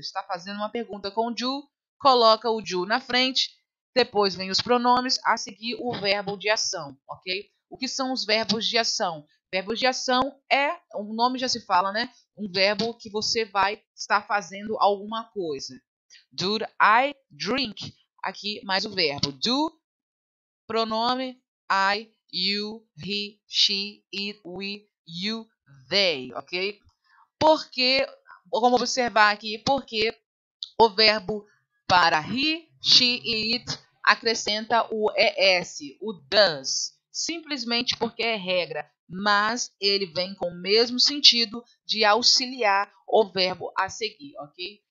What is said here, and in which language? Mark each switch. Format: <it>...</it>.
<pt>Está fazendo uma pergunta com do, coloca o do na frente, depois vem os pronomes, a seguir o verbo de ação, ok? O que são os verbos de ação? Verbos de ação o nome já se fala, né? Um verbo que você vai estar fazendo alguma coisa.</pt> <en>Do I drink?</en> <pt>Aqui mais o verbo. Do, pronome I, you, he, she, it, we, you, they, ok? Porque, vamos observar aqui, porque o verbo para he, she e it acrescenta o es, o does, simplesmente porque é regra, mas ele vem com o mesmo sentido de auxiliar o verbo a seguir, ok?</pt>